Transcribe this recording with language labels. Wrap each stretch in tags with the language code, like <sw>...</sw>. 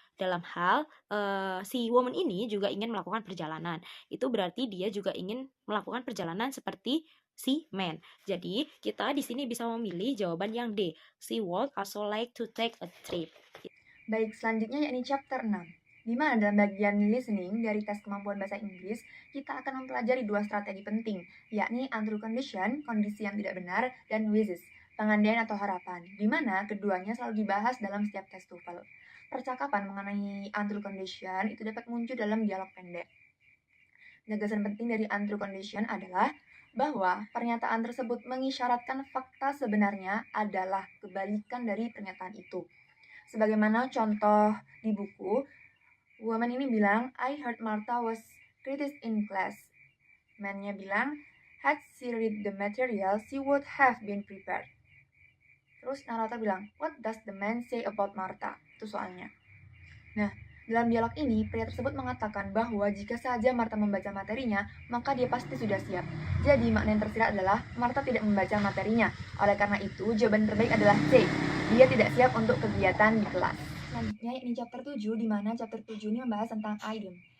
<id>Dalam hal si woman ini juga ingin melakukan perjalanan. Itu berarti dia juga ingin melakukan perjalanan seperti si man. Jadi kita di sini bisa memilih jawaban yang D.</id> <en>She would also like to take a trip.</en> <id>Baik, selanjutnya yakni chapter 6. Di mana dalam bagian listening dari tes kemampuan bahasa Inggris, kita akan mempelajari 2 strategi penting, yakni untrue condition, kondisi yang tidak benar, dan wishes, pengandaian atau harapan, di mana keduanya selalu dibahas dalam setiap tes TOEFL. Percakapan mengenai untrue condition itu dapat muncul dalam dialog pendek. Gagasan penting dari untrue condition adalah bahwa pernyataan tersebut mengisyaratkan fakta sebenarnya adalah kebalikan dari pernyataan itu. Sebagaimana contoh di buku, woman ini bilang,</id> <en>I heard Martha was criticized in class.</en> <id>Man-nya bilang,</id> <en>had she read the material, she would have been prepared.</en> <id>Terus narator bilang,</id> <en>"What does the man say about Martha?"</en> <id>Itu soalnya. Nah, dalam dialog ini, pria tersebut mengatakan bahwa jika saja Martha membaca materinya, maka dia pasti sudah siap. Jadi, makna yang tersirat adalah Martha tidak membaca materinya. Oleh karena itu, jawaban terbaik adalah C. Dia tidak siap untuk kegiatan di kelas. Selanjutnya, ini chapter 7, di mana chapter 7 ini membahas tentang idiom.</id>